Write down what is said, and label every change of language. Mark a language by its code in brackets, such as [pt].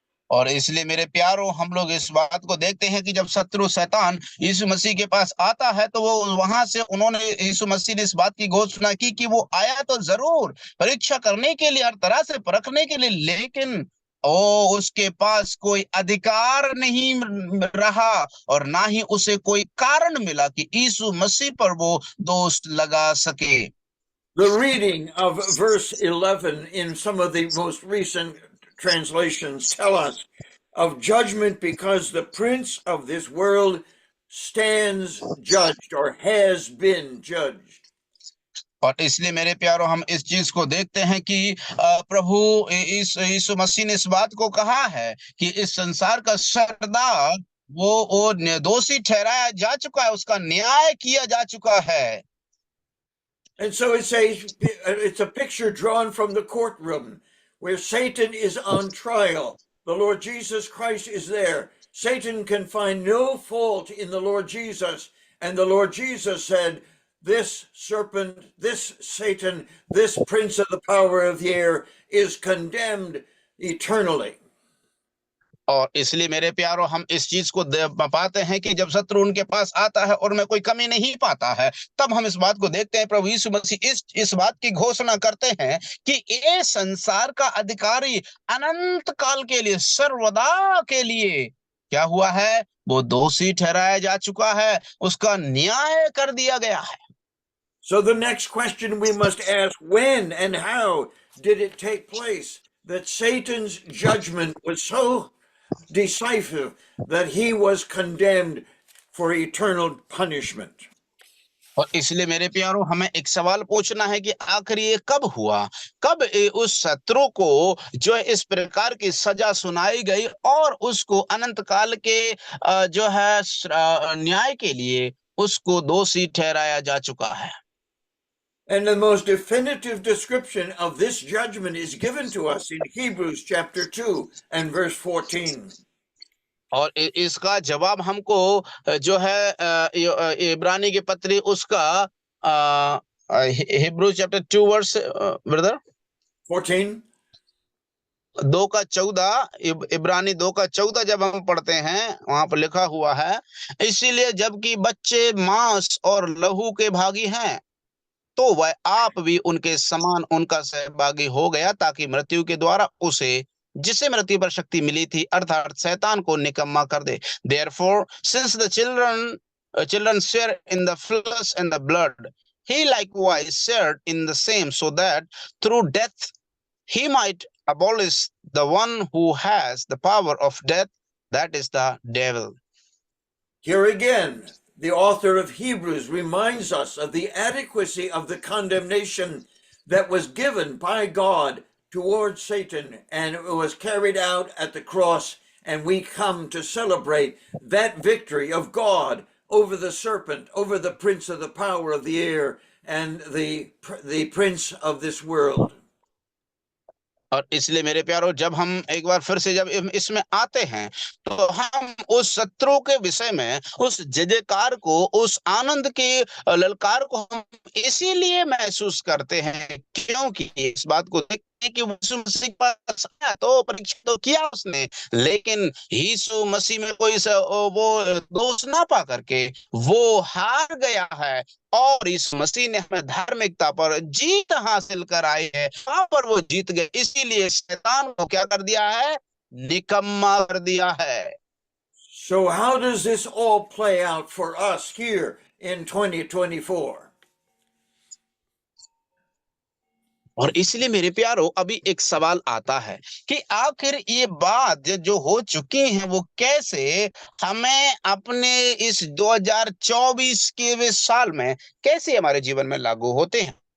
[hi] और इसलिए मेरे प्यारों, हम लोग इस बात को देखते हैं कि जब शत्रु शैतान यीशु मसीह के पास आता है, तो वो वहां से यीशु मसीह ने इस बात की घोषणा की कि वो आया तो जरूर परीक्षा करने के लिए, हर तरह से परखने के लिए, लेकिन उसके पास कोई अधिकार नहीं रहा और ना ही उसे कोई कारण मिला कि यीशु मसीह पर वो दोष लगा सके। [en] The reading of verse 11 in some of the most recent translations tell us of judgment because the prince of this world stands judged or has been judged. [hi] और इसलिए मेरे प्यारों, हम इस चीज को देखते हैं कि प्रभु यीशु मसीह ने इस बात को कहा है कि इस संसार का सरदार वो दोषी ठहराया जा चुका है, उसका न्याय किया जा चुका है। [en] And so it's a picture drawn from the courtroom where Satan is on trial. The Lord Jesus Christ is there. Satan can find no fault in the Lord Jesus. And the Lord Jesus said, this serpent, this Satan, this prince of the power of the air is condemned eternally. [hi] और इसलिए मेरे प्यारों, हम इस चीज को पाते हैं कि जब शत्रु उनके पास आता है और मैं कोई कमी नहीं पाता है, तब हम इस बात को देखते हैं प्रभु यीशु मसीह इस बात की घोषणा करते हैं कि ये संसार का अधिकारी अनंत काल के लिए, सर्वदा के लिए क्या हुआ है, वो दोषी ठहराया जा चुका है, उसका न्याय कर दिया गया है। [en] So the next question we must ask, when and how did it take place that Satan's judgment was so decisive that he was condemned for eternal punishment? [hi] और इसलिए मेरे प्यारों हमें एक सवाल पूछना है कि आखिर ये कब हुआ, कब उस शत्रु को जो है इस प्रकार की सजा सुनाई गई और उसको अनंत काल के जो है न्याय के लिए उसको दोषी ठहराया जा चुका है। [en] And the most definitive description of this judgment is given to us in Hebrews chapter 2 and verse 14. [hi] और इसका जवाब हमको जो है इब्रानी की पत्री उसका [en] Hebrew chapter 2 verse brother [hi] 14. 2:14, इब्रानी 2:14 जब हम पढ़ते हैं वहां पर लिखा हुआ है, इसीलिए जबकि बच्चे मांस और लहू के भागी हैं तो वह आप भी उनके समान उनका सहभागी हो गया, ताकि मृत्यु के द्वारा उसे जिसे मृत्यु पर शक्ति मिली थी अर्थात शैतान को निकम्मा कर दे। [en] Therefore, since the children share in the flesh and the blood, he likewise shared in the same, so that through death he might abolish the one who has the power of death, that is the devil. Here again, the author of Hebrews reminds us of the adequacy of the condemnation that was given by God towards Satan, and it was carried out at the cross, and we come to celebrate that victory of God over the serpent, over the prince of the power of the air, and the prince of this world. [hi] और इसलिए मेरे प्यारो जब हम एक बार फिर से जब इसमें आते हैं तो हम उस शत्रु के विषय में उस जयकार को, उस आनंद के ललकार को हम इसीलिए महसूस करते हैं क्योंकि इस बात को देखते हैं कि यीशु मसीह के पास आया तो परीक्षा तो किया उसने, लेकिन यीशु मसीह में कोई वो दोष ना पा करके वो हार गया है और इस मसीह ने हमें धार्मिकता पर जीत हासिल कराई है, वहां पर वो जीत गए, इसीलिए शैतान को क्या कर दिया है, निकम्मा कर दिया है। [en] So how does this all play out for us here in 2024? [hi] और इसलिए मेरे प्यारो अभी एक सवाल आता है कि आखिर ये बात जो हो चुकी है वो कैसे हमें अपने इस 2024 के साल में कैसे हमारे जीवन में लागू होते हैं।